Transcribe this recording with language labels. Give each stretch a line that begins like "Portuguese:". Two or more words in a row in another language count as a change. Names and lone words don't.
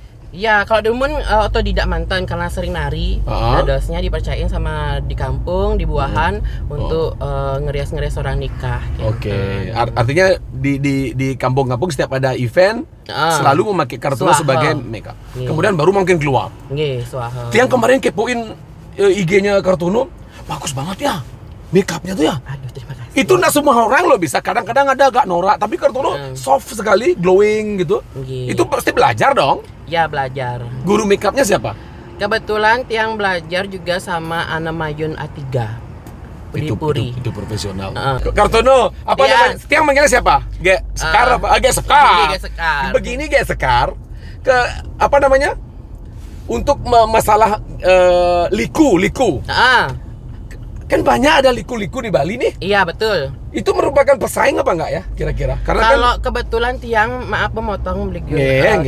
Indonesian: Iya, kalau dulu otodidak mantan karena sering nari. Dadosnya dipercayain sama di kampung, di buahan untuk ngerias-ngerias orang nikah. Gitu. Oke. Artinya di kampung-kampung setiap ada event selalu memakai Kartono Swaha. sebagai
English: make up.
Indonesian: Iya. Kemudian baru mungkin keluar.
Balinese: Nggih, swaha.
Indonesian: Tiang kemarin kepoin IG-nya Kartono, bagus banget ya.
English: Make up-
Indonesian: nya tuh ya. Aduh, terima kasih. Itu nggak semua orang loh bisa. Kadang-kadang ada agak norak, tapi Kartono soft sekali, glowing gitu.
Balinese: Nggih.
Indonesian: Itu pasti belajar dong. Ya, belajar. Guru
English: make up-
Indonesian: nya siapa? Kebetulan Tiang belajar juga sama Ana Mayun Atiga. Puri. Itu profesional. Kartono, apa Iya. namanya? Tiang manggilnya siapa? Ge Sekar apa? Ge Sekar. Ge Sekar. Begini Ge Sekar ke apa namanya? Untuk masalah liku. Kan banyak ada liku-liku di Bali nih. Iya, betul. Itu merupakan pesaing apa enggak ya kira-kira? Karena Kalau kebetulan Tiang, maaf memotong beli
Balinese: Nggih.